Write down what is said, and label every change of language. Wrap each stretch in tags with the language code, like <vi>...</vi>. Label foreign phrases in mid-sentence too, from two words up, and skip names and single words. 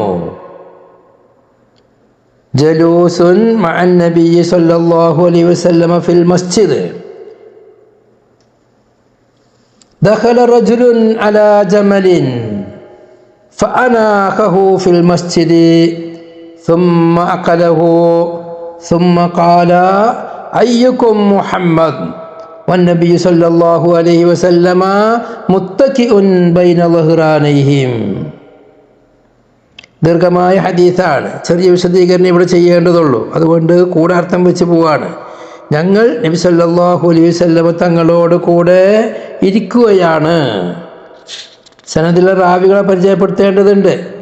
<ar>جلوس مع النبي صلى الله عليه وسلم في المسجد دخل رجل على جمل فأناخه في المسجد ثم أقله ثم قال أيكم محمد والنبي صلى الله عليه وسلم متكئ بين ظهرانيهم.</ar> <ml>ദീർഘമായ ഹദീസാണ്, ചെറിയ വിശദീകരണം ഇവിടെ ചെയ്യേണ്ടതുള്ളൂ, അതുകൊണ്ട് കൂടെ അർത്ഥം വെച്ച് പോവാണ്. ഞങ്ങൾ നബി</ml> <ar>صلى الله عليه وسلم</ar> <ml>തങ്ങളോട് കൂടെ ഇരിക്കുകയാണ്. സനദിലെ റാവികളെ പരിചയപ്പെടുത്തേണ്ടതുണ്ട്.</ml>